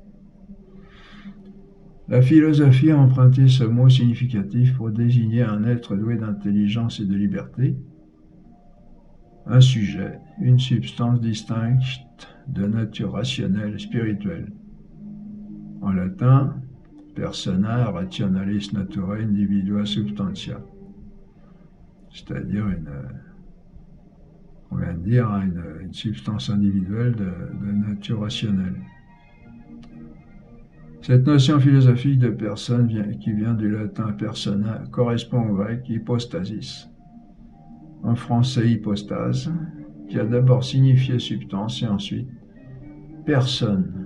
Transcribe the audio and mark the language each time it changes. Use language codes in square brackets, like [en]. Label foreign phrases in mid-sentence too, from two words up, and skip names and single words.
[fr] La philosophie a emprunté ce mot significatif pour désigner un être doué d'intelligence et de liberté, un sujet, une substance distincte de nature rationnelle, spirituelle. En latin, [la] persona rationalis naturae individua substantia, [fr] c'est-à-dire une substance individuelle de nature rationnelle. Cette notion philosophique de personne qui vient du latin persona correspond au grec hypostasis, en français hypostase, qui a d'abord signifié substance et ensuite personne.